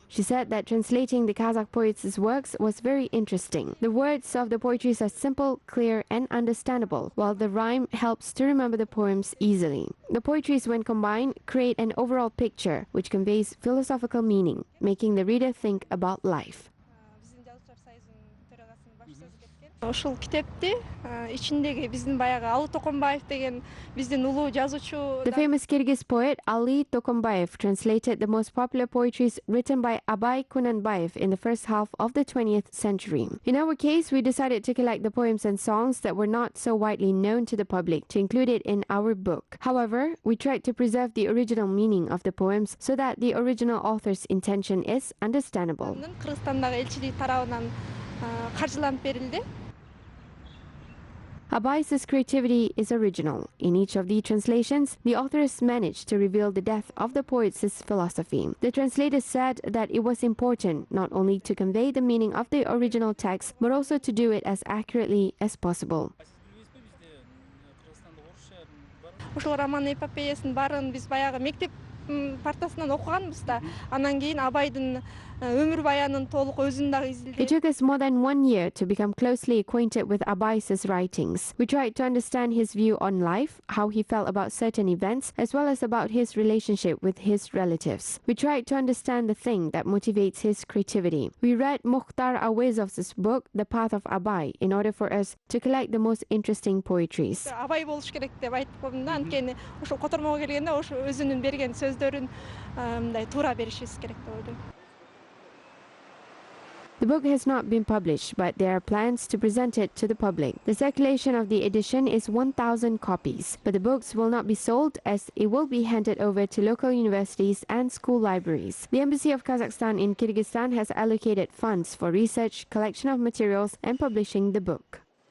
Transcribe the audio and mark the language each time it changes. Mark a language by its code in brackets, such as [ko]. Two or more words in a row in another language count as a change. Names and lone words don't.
[en] She said that translating the Kazakh poets' works was very interesting. The words of the poetries are simple, clear, and understandable, while the rhyme helps to remember the poems easily. The poetries, when combined, create an overall picture which conveys philosophical meaning, making the reader think about life. [ky] Ошол китепти ичиндеги биздин баягы Алы Токомбаев деген биздин улуу жазуучу. [en] The famous Kyrgyz poet Ali Tokombayev translated the most popular poetries written by Abai Kunanbayev in the first half of the 20th century. In our case, we decided to collect the poems and songs that were not so widely known to the public to include it in our book. However, we tried to preserve the original meaning of the poems so that the original author's intention is understandable. [ky] Кыргызстандагы элчилик тарабынан каржыланып берилди. [en] Abais's creativity is original. In each of the translations, the authors managed to reveal the depth of the poet's philosophy. The translators said that it was important not only to convey the meaning of the original text, but also to do it as accurately as possible. [ky] Ошол роман эпопеясын баарын биз баягы мектеп партасынан окуганбыз да. Анан кийин Абайдын өмүр баянын толук өзүн дагы изилдеп. [en] It took us more than 1 year to become closely acquainted with Abais's writings. We tried to understand his view on life, how he felt about certain events, as well as about his relationship with his relatives. We tried to understand the thing that motivates his creativity. We read Mukhtar Awezov's book, The Path of Abai, in order for us to collect the most interesting poetries. [ky] Абай болуш керек деп айтып койдум да. Анткени ошо котормого келгенде ошо өзүнүн берген сөздөрүн мындай туура беришибиз керек деп ойлойм. [en] The book has not been published, but there are plans to present it to the public. The circulation of the edition is 1,000 copies, but the books will not be sold as it will be handed over to local universities and school libraries. The Embassy of Kazakhstan in Kyrgyzstan has allocated funds for research, collection of materials, and publishing the book.